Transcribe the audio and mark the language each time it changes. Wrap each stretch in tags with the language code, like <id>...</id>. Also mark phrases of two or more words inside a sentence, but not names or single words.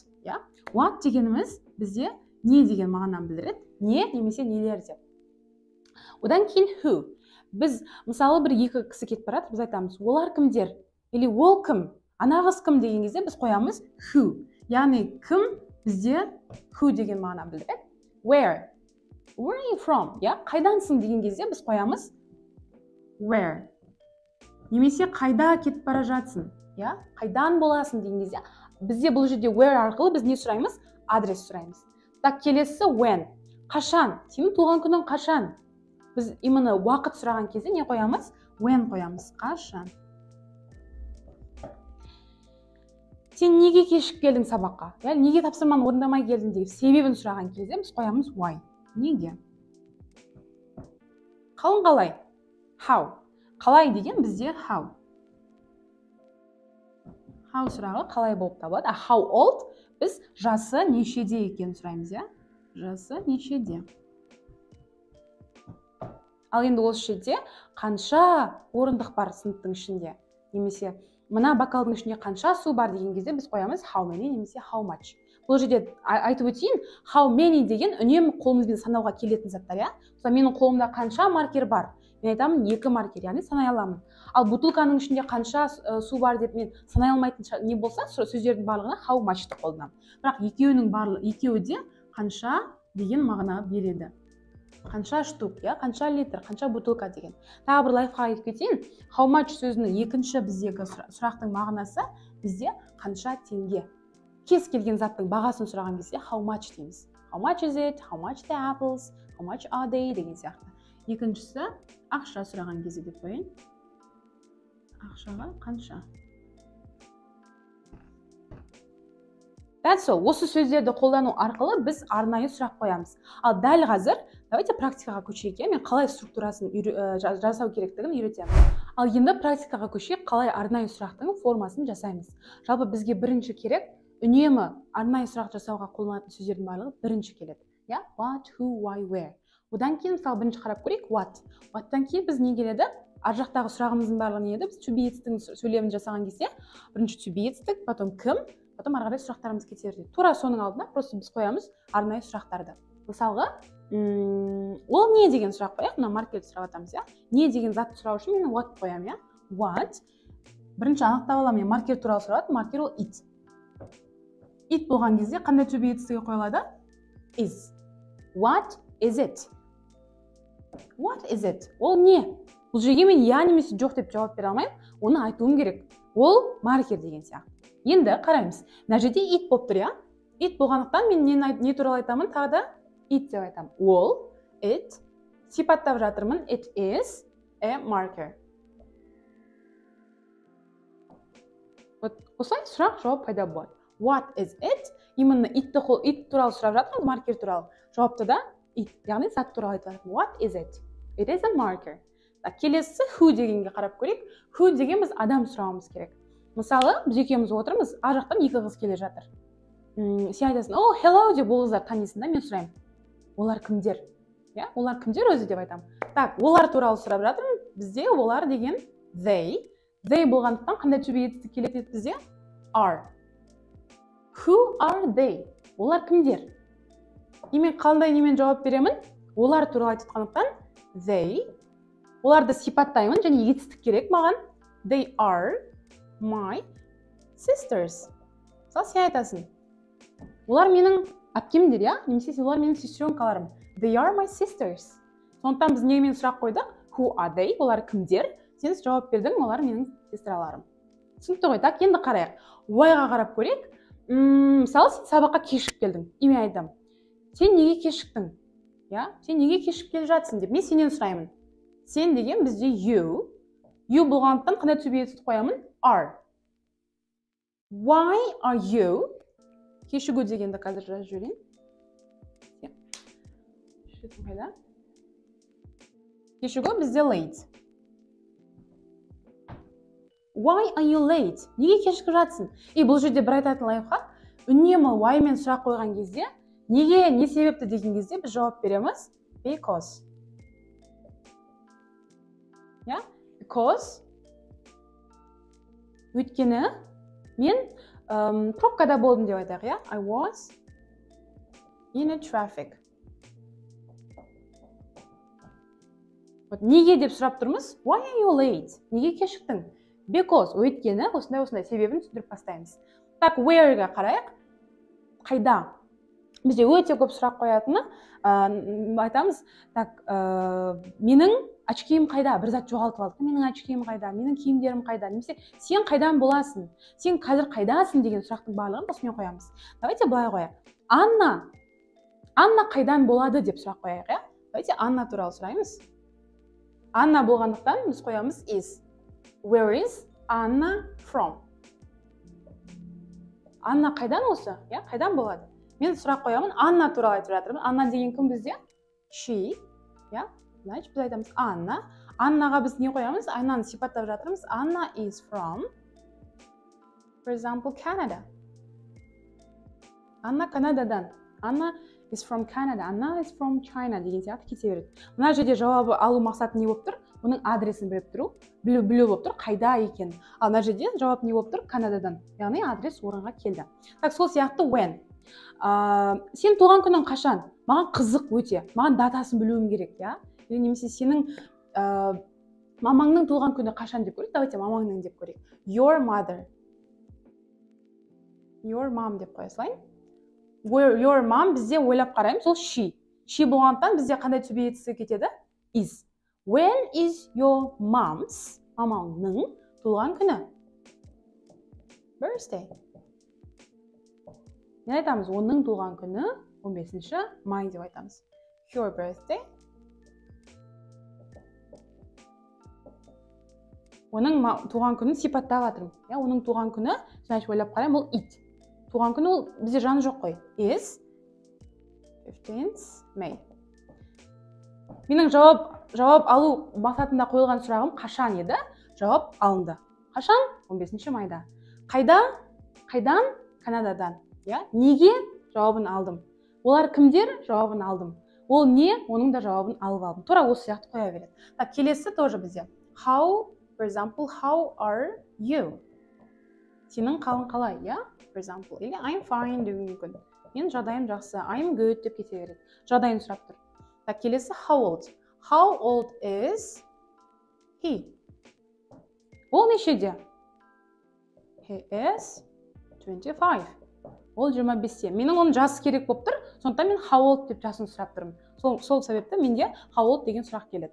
<kk>What дегеніміз бізде не деген мағынаны білдіреді. Не немесе нелер деп. Одан кейін who. Біз мысалы бір екі кісі кетіп барады, біз айтамыз олар кімдер? Или ол кім? Ана қыз кім деген кезде біз қоямыз who. Яғни кім бізде who деген мағынаны білдіреді.</kk> <en>Where are you from?</en> <kk>Қайдансың деген кезде біз қоямыз where. Немесе қайда кетіп бара жатсың? Қайдан боласың деген кезде бізде бұл жерде where арқылы біз не сұраймыз? Адрес сұраймыз. Так, келесі when. Қашан? Сенің туған күнің қашан? Біз именно уақыт сұраған кезде не қоямыз? When қоямыз. Қашан? Сен неге кешігіп келдің сабаққа? Неге тапсырманы орындамай келдің деп себебін сұраған кезде біз қоямыз why. Неге? Қалың қалай? How. Қалай деген бізде how. How сұрағы қалай болып табылады.</kk> <en>How old</en> <kk>біз жасы нешеде екенін сұраймыз, Жасы нешеде. Ал енді осы жерде қанша орындық бар сыныптың ішінде, немесе мына бокалдың ішінде қанша су бар деген кезде біз қоямыз</kk> <en>how many</en> <kk>немесе</kk> <en>how much.</en> <kk>Бұл жерде айтып өтейін,</kk> <en>how many</en> <kk>деген үнемі қолымызбен санауға келетін заттар, Мысалы менің қолымда қанша маркер бар? Мен айтамын 2 маркер, яғни санай аламын. Ал бутылканың ішінде қанша су бар деп мен санай алмайтын не болса, сөздердің барлығына</kk> <en>how much-</en> <kk>ты қолданамын. Бірақ екеуі де қанша деген мағына береді. Қанша штук, қанша литр, қанша бутылка деген. Тағы бір лайфқа айтып кетейін.</kk> <en>How much</en> <kk>сөзінің екінші біздегі сұрақтың мағынасы бізде қанша теңге. Кез келген заттың бағасын сұраған кезде</kk> <en>how much</en> <kk>дейміз.</kk> <en>How much is it? How much the apples? How much are they?</en> <kk>Деген сияқты. Екіншісі ақша сұраған кезде деп қояйын. Ақшаға қанша?</kk> <en>That's all.</en> <kk>Осы сөздерді қолдану арқылы біз арнайы сұрақ қоямыз. Ал дәл қазір, давайте практикаға көшейік. Мен қалай структурасын жасау керектігін үйретемін. Ал енді практикаға көшейік, қалай арнайы сұрақтың формасын жасаймыз. Жалпы бізге бірінші керек, үнемі арнайы сұрақ жасауға қолданатын сөздердің барлығы бірінші келеді.</kk> <en>What, who, why, where.</en> <kk>Одан кейін мысалы бірінші қарап көрейік what. What'тан кейін біз не келеді? Ар жақтағы сұрағымыздың барлығы не еді? Біз</kk> <en>to be</en> <kk>етістігін сөйлемін жасаған кезде бірінші</kk> <en>to be</en> <kk>етістік, потом кім, потом ары қарай сұрақтарымыз кетеді. Тура соның алдына просто біз қоямыз арнайы сұрақтарды. Мысалға, ол не деген сұрақ қояйық? Мына маркерді сұрап атамыз, Не деген затты сұрау үшін мен what қоямын, What. Бірінші анықтап аламын, мен маркер туралы сұрап, маркер ол it. It болған кезде қандай</kk> <en>to be</en> <kk>етістігі қойылады?</kk> <en>Is. What is it? What is it?</en> <kk>Ол не? Бұл жерге мен я немесе жоқ деп жауап бере алмаймын, оны айтуым керек. Ол маркер деген сияқты. Енді қараймыз. Мына жерде it болып тұр, it болғандықтан мен не туралы айтамын тағы да? It деп айтамын. Ол, it, сипаттап жатырмын.</kk> <en>It is a marker.</en> <kk>Осылай сұрақ жауап пайда болады. What is it? Именно it туралы сұрап жатырмыз, маркер туралы. Жауапты да it, яғни зат туралы айтып жатырмын.</kk> <en>What is it? It is a marker.</en> <kk>Келесі who дегенге қарап көрейік. Who деген біз адам сұрауымыз керек. Мысалы, біз екеуміз отырмыз, ар жақтан екі қыз келе жатыр. Сен айтасың, "О, hello" деп ол қыздар танисың да, мен сұраймын. Олар кімдер? Я, олар кімдер өзі деп айтамын. Так, олар туралы сұрап жатырмын. Бізде олар деген they. They болғандықтан қандай</kk> <en>to be</en> <kk>етістік келеді бізде?</kk> <en>Are. Who are they?</en> <kk>Олар кімдер? Мен қандай немен жауап беремін? Олар туралы айтып жатқандықтан they. Оларды сипаттаймын және етістік керек маған.</kk> <en>They are my sisters.</en> <kk>Мысалы, сен айтасың. Олар менің әпкемдер, я? Немесе олар менің сестренкаларым.</kk> <en>They are my sisters.</en> <kk>Сондықтан біз немен сұрақ қойдық?</kk> <en>Who are they?</en> <kk>Олар кімдер? Сен жауап бердің, олар менің сестраларым. Түсінікті ғой. Так, енді қарайық. Why-ға қарап көрейік. Мысалы, сен сабаққа кешігіп келдің. Мен айтамын. Сен неге кешіктің? Я? Сен неге кешігіп келе жатсың деп мен сенен сұраймын. Сен деген бізде you. You болғандықтан қандай</kk> <en>to be</en> <kk>етістік қоямын?</kk> <en>Are. Why are you?</en> <kk>Кешігу дегенді қазір жазып жіберейін. Кешігу бізде late.</kk> <en>Why are you late?</en> <kk>Неге кешігіп жатсың? Бұл жерде бір айтатын лайфхак. Үнемі why мен сұрақ қойған кезде, неге, не себепті деген кезде біз жауап береміз?</kk> <en>Because. Yeah? Because.</en> <kk>Өйткені мен пробкада болдым деп айтайық, я?</kk> <en>I was in a traffic.</en> <kk>Неге деп сұрап тұрмыз?</kk> <en>Why are you late?</en> <kk>Неге кешіктің? Because. Өйткені осындай себебін түсіндіріп бастаймыз. Так, where-ға қарайық. Қайда? Бізде өте көп сұрақ қоятыны, айтамыз, так, менің очкиім қайда? Бір зат жоғалтып алдық. Менің очкиім қайда? Менің киімдерім қайда? Немесе сен қайдан боласың? Сен қазір қайдасың деген сұрақтың барлығын осымен қоямыз. Давайте былай қояйық. Анна қайдан болады деп сұрақ қояйық, я? Давайте Анна туралы сұраймыз. Анна болғандықтан біз қоямыз is.</kk> <en>Where is Anna from?</en> <kk>Анна қайдан осы? Я, қайдан болады? Мен сұрақ қоямын, Анна туралы айтып жатырмын. Анна деген кім бізде? She. Я, значит, біз айтамыз Анна. Аннаға біз не қоямыз? Аннаны сипаттап жатырмыз.</kk> <en>Anna is from, for example, Canada.</en> <kk>Анна Канададан.</kk> <en>Anna is from Canada. Anna is from China</en> <kk>деген сияқты кете береді. Мына жерде жауабы алу мақсаты не болып тұр? Бұның адресін біліп тұру, білу болып тұр, қайда екен. Ал мына жерде жауап не болып тұр? Канададан. Яғни адрес орынға келді. Так, сол сияқты when. Сен туған күнің қашан? Маған қызық өте. Маған датасын білуім керек, я? Немесе сенің мамаңның туған күні қашан деп көрейік. Давайте мамаңның деп көрейік.</kk> <en>Your mother. Your mom</en> <kk>деп қоя салайын. Your mom бізде ойлап қараймыз, ол she. She болғандықтан бізде қандай</kk> <en>to be</en> <kk>етістігі кетеді?</kk> <en>Is. When is your mom's,</en> <kk>мамаңның туған күні? Birthday. Не айтамыз? Оның туған күні 15-ші май деп айтамыз.</kk> <en>Your birthday.</en> <kk>Оның туған күнін сипаттап жатырмын. Оның туған күні, значит, ойлап қараймын, ол it. Туған күні ол бізде жаны жоқ қой.</kk> <en>Is 15th May.</en> <kk>Менің жауап алу мақсатында қойылған сұрағым қашан еді? Жауап алынды. Қашан? 15-ші майда. Қайдан? Канададан. Неге? Жауабын алдым. Олар кімдер? Жауабын алдым. Ол не? Оның да жауабын алып алдым. Тура осы сияқты қоя береді. Так, келесі тоже бізде.</kk> <en>How, for example, how are you?</en> <kk>Сенің қалың қалай, я?</kk> <en>For example, или I'm fine</en> <kk>деуі мүмкін. Мен жағдайым жақсы.</kk> <en>I'm good</en> <kk>деп кете береді. Жағдайын сұрап тұр. Так, келесі</kk> <en>how old? How old is he?</en> <kk>Ол нешеде?</kk> <en>He is 25.</en> <kk>Ол 25-те. Менің оның жасы керек болып тұр. Сондықтан мен</kk> <en>how old</en> <kk>деп жасын сұрап тұрмын. Сол себепті менде</kk> <en>how old</en> <kk>деген сұрақ келеді.</kk>